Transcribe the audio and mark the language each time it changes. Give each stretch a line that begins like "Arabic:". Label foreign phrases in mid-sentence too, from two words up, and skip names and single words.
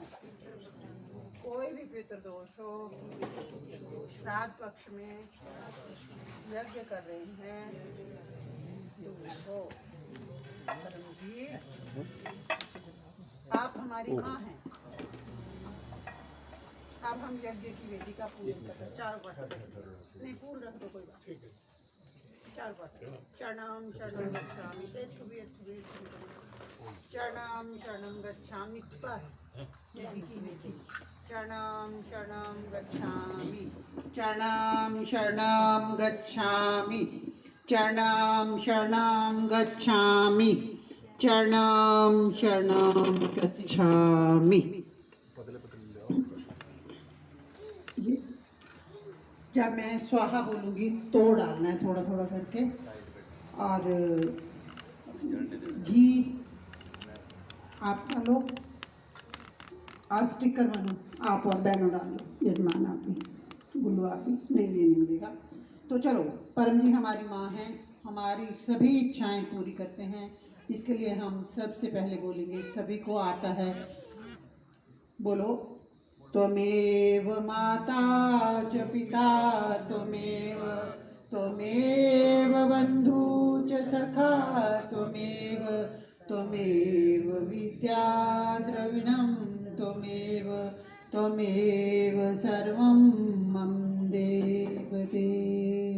Hindi: कोई भी पितृदोष हो, श्राद्ध पक्ष में यज्ञ कर रहे हैं, दूर हो। परम जी, आप हमारी माँ हैं। अब हम यज्ञ की वेदी का पूजन करते हैं। चारों पास नहीं, फूल रख दो, कोई बात नहीं। चारों पास
Sanskrit: चरणम शरणम गच्छामि, चरणम शरणम गच्छामि
Hindi: पर यज्ञ की वेदी।
Sanskrit: चरणम शरणम गच्छामि, चरणम शरणम गच्छामि, चरणम शरणम गच्छामि, चरणम शरणम गच्छामि।
Hindi: जब मैं स्वाहा बोलूँगी तो डालना है थोड़ा थोड़ा करके। और घी आप डालो और स्टिकर बनो आप और बहनों डालो, यजमान आप भी, गुल्लू आप भी, नहीं मिलेगा। तो चलो, परम जी हमारी माँ हैं, हमारी सभी इच्छाएं पूरी करते हैं। इसके लिए हम सबसे पहले बोलेंगे, सभी को आता है, बोलो,
Sanskrit: त्वमेव माता च पिता त्वमेव, त्वमेव बन्धु च सखा त्वमेव, त्वमेव विद्या द्रविणं त्वमेव, त्वमेव सर्वं मम देव देव।